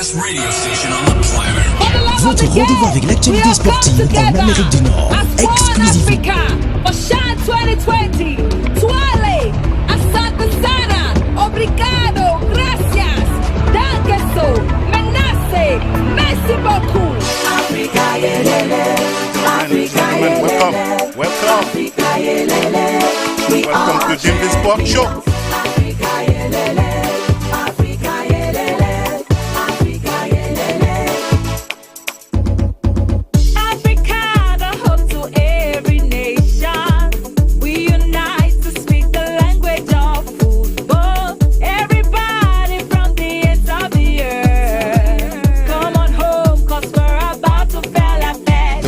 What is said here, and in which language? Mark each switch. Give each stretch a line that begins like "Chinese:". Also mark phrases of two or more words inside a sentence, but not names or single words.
French: Votre rendez-vous avec l'actualité sportive en Amérique du Nord. Exclusivement. Obrigado, gracias,
German: danke so,
French: menace, merci beaucoup.
English: Africa yelele, Africa yelele, Welcome Africa yelele, to DimDIm Sport Show. Africa yelele, Africa yelele, Africa yelele. Africa, the home to every nation. We unite to speak the language of football. Everybody from the ends of the earth, come on home, 'cause we're about to feel a fest.